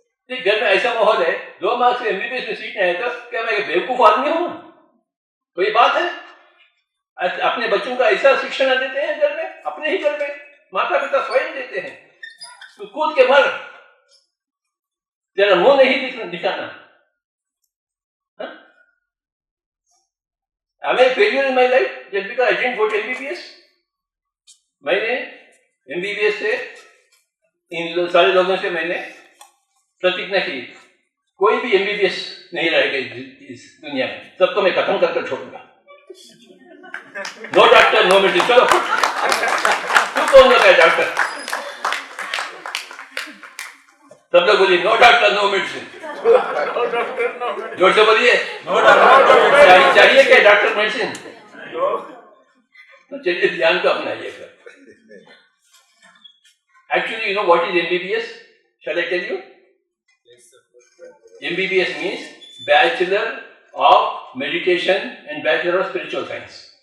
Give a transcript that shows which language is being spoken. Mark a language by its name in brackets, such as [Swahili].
[Hindi] घर में ऐसा माहौल है, 2 मार्क्स से एमबीबीएस में सीट नहीं है तो क्या मैं बेवकूफ आदमी हूं? कोई बात है? अपने बच्चों का ऐसा शिक्षण देते हैं घर में, अपने ही घर में माता पिता स्वयं देते हैं, तू कूद के मर, तेरा मुंह नहीं दिखाना। [English] Am I failure in my life just because I didn't go to MBBS? [Hindi] मैंने MBBS से इन सारे लोगों से मैंने प्रतिज्ञा की, कोई भी MBBS नहीं रहेगा इस दुनिया में, सबको मैं खत्म करके छोड़ूंगा। [English] No doctor no medicine. [Hindi] चलो तू कौन होता है डॉक्टर? सब लोग बोलिए [English] No doctor no medicine. [Hindi] जोर से बोलिए [English] No doctor. [Hindi] चाहिए क्या डॉक्टर मेडिसिन? तो चलिए ध्यान को अपनाइएगा। [English] Actually, you know what is MBBS? Shall I tell you? MBBS means Bachelor of Meditation and Bachelor of Spiritual Science.